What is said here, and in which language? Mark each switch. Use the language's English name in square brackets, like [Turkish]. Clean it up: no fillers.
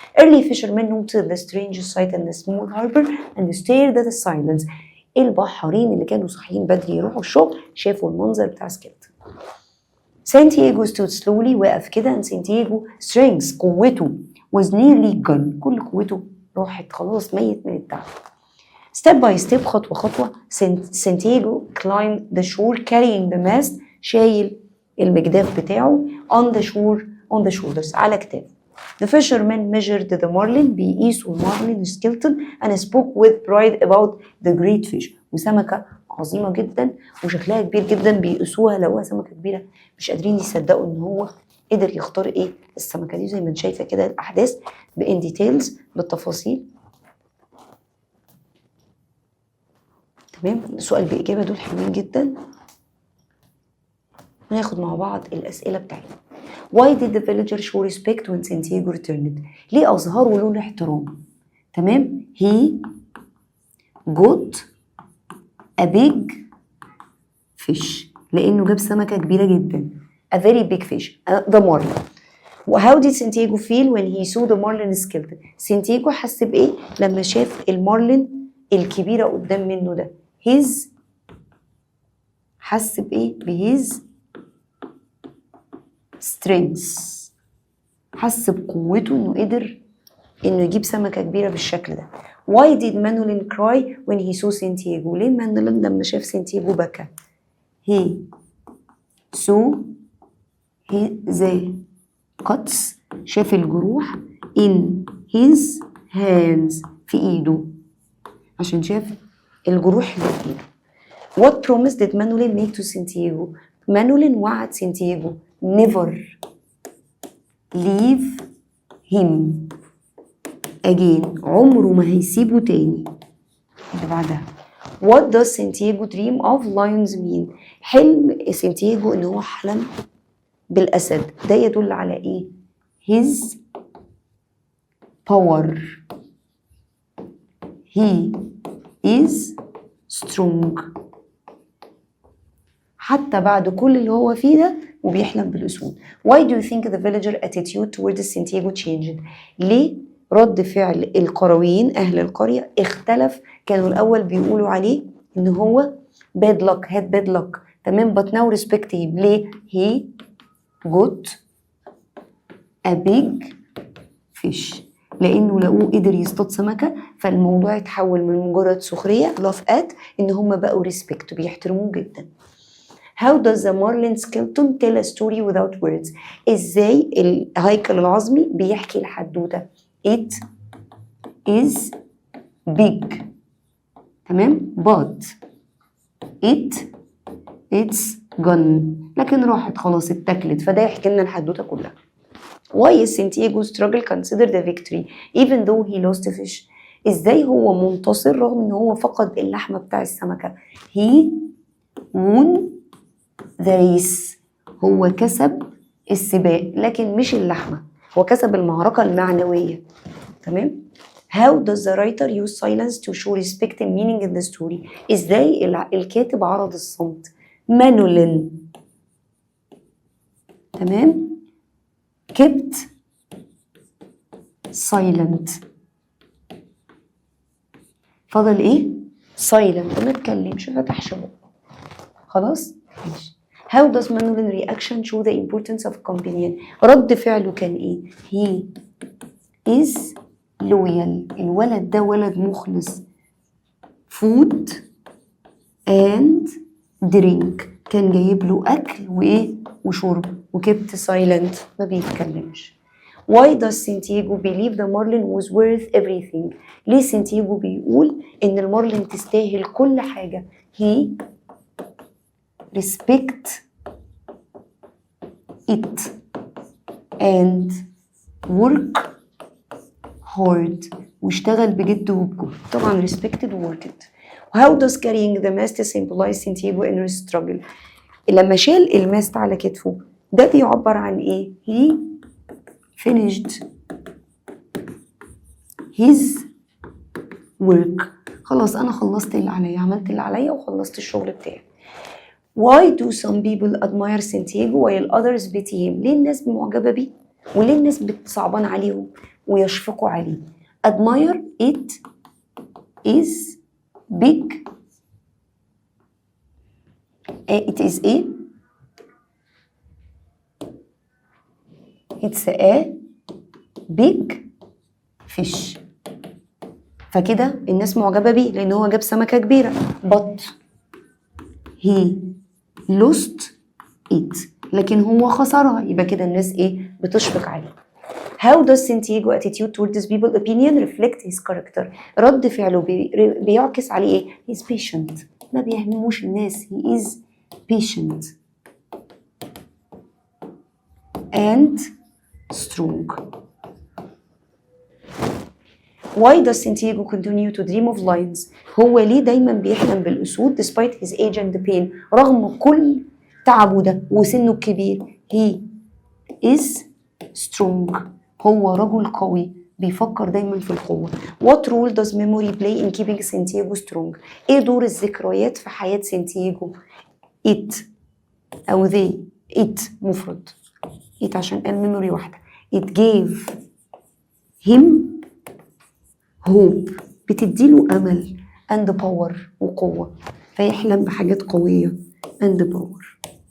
[English] Early fishermen noted the strange sight in the small harbor and stared at the silence. [Arabic] البحارين اللي كانوا صاحيين بدري يروحوا الشغل شافوا المنظر بتاع سكيلتون. [English] Santiago stood slowly. [Arabic] وقف كده. [English] and Santiago strength [Arabic] قوته [English] was nearly gone. [Arabic] كل قوته راحت خلاص، ميت من التعب. [English] step by step [Arabic] خطوة خطوة [English] Santiago climbed the shore carrying the mast. [Arabic] شايل المجداف بتاعه [English] on the shoulders [Arabic] على كتافه. [English] The fishermen measured the marlin. [Arabic] بيقيسوا المارلين [English] skeleton and spoke with pride about the great fish. [Arabic] وسمكة عظيمة جدا وشكلها كبير جدا. بيقيسوها لو سمكة كبيرة مش قادرين يصدقوا ان هو قدر يختار ايه السمكة دي. زي ما انت شايفة كده الأحداث بإن ديتيلز بالتفاصيل، تمام. سؤال بإجابة دول حلوين جدا. وناخد مع بعض الأسئلة بتاعتنا. [English] Why did the villager show respect when Santiago returned؟ [Arabic] ليه أظهروا له الاحترام؟ تمام. [English] He got a big fish. [Arabic] لأنه جاب سمكة كبيرة جدا. [English] A very big fish. The marlin. How did Santiago feel when he saw the marlin skeleton؟ [Arabic] سانتياغو حس بإيه لما شاف المارلين الكبيرة قدام منه ده؟ حس بإيه؟ بهز strength. حس بقوته إنه قدر إنه يجيب سمكة كبيرة بالشكل ده. [English] Why did Manolin cry when he saw Santiago؟ [Arabic] ليه مانولين لما شاف سانتياغو بكى؟ [English] He saw the cuts. [Arabic] شاف الجروح [English] in his hands. [Arabic] في ايده عشان شاف الجروح اللي في ايده. [English] What promise did Manolin make to Santiago؟ [Arabic] مانولين وعد سانتياغو [English] never leave him again. [Arabic] عمره ما هيسيبه تاني. اللي بعدها [English] What does Santiago dream of lions mean؟ [Arabic] حلم سانتياغو ان هو حلم بالأسد. ده يدل على ايه؟ [English] his power. He is strong. [Arabic] حتى بعد كل اللي هو فيه ده وبيحلم بالأسود. [English] Why do you think the villager attitude towards Santiago changed؟ [Arabic] ليه رد فعل القرويين أهل القرية اختلف؟ كانوا الأول بيقولوا عليه إن هو [English] bad luck had bad luck [Arabic] تمام [English] but now respect him. [Arabic] ليه؟ [English] he got a big fish [Arabic] لأنه لقوه قدر يصطاد سمكة فالموضوع اتحول من مجرد سخرية [English] laugh at [Arabic] إن هم بقوا respect بيحترموه جدا. [English] How does the Marlin skeleton tell a story without words؟ [Arabic] ازاي الهيكل العظمي بيحكي الحدوتة؟ [English] It is big [Arabic] تمام [English] but it's gone [Arabic] لكن راحت خلاص اتاكلت فده يحكي لنا الحدوتة كلها. [English] Why is Santiago's struggle considered a victory even though he lost a fish؟ [Arabic] ازاي هو منتصر رغم ان هو فقد اللحمة بتاع السمكة؟ [English] He won the race [Arabic] هو كسب السباق لكن مش اللحمة هو كسب المعركة المعنوية تمام. [English] How does the writer use silence to show respect and meaning in the story؟ [Arabic] ازاي الكاتب عرض الصمت؟ مانولين تمام [English] kept silent [Arabic] فضل ايه؟ [English] silent [Arabic] ما اتكلمش فتحش بقه خلاص ماشي. [English] How does Manolin reaction show the importance of companion؟ [Arabic] رد فعله كان ايه؟ [English] he is loyal [Arabic] الولد ده ولد مخلص [English] food and drink [Arabic] كان جايب له اكل وايه وشرب وكبت silent ما بيتكلمش. [English] Why does Santiago believe the marlin was worth everything؟ [Arabic] ليه سانتياغو بيقول ان المارلين تستاهل كل حاجة؟ [English] he respect it and work hard [Arabic] واشتغل بجد وبجهد طبعا [English] respected worked. How does carrying the mast symbolize Santiago inner struggle؟ [Arabic] لما شال الماست على كتفه ده بيعبر عن ايه؟ [English] he finished his work [Arabic] خلاص انا خلصت اللي عليا عملت اللي عليا وخلصت الشغل بتاعي. [English] Why do some people admire Santiago while others pity him؟ [Arabic] ليه الناس معجبة بيه وليه الناس بتصعبان عليهم ويشفقوا عليه؟ [English] admire it is big it is a it's a big fish [Arabic] فكده الناس معجبة بيه لأن هو جاب سمكة كبيرة [English] but he lost it [Arabic] لكن هو خسرها يبقى كده الناس ايه بتشفق عليه. [English] How does Santiago attitude towards people opinion reflect his character؟ [Arabic] رد فعله بيعكس عليه ايه؟ [English] he is patient [Arabic] ما بيهموش الناس [English] he is patient and strong. Why does Santiago continue to dream of lions؟ [Arabic] هو ليه دايما بيحلم بالأسود [English] despite his age and pain [Arabic] رغم كل تعبه ده وسنه الكبير؟ [English] he is strong [Arabic] هو رجل قوي بيفكر دايما في القوة. [English] What role does memory play in keeping Santiago strong؟ [Arabic] ايه دور الذكريات في حياة سانتياغو؟ [English] it [Arabic] أو [English] they it [Arabic] مفرد [English] it [Arabic] عشان قال [English] memory [Arabic] واحدة [English] it gave him hope [Arabic] بتديله أمل [English] and power [Arabic] وقوة فيحلم بحاجات قوية [English] and power.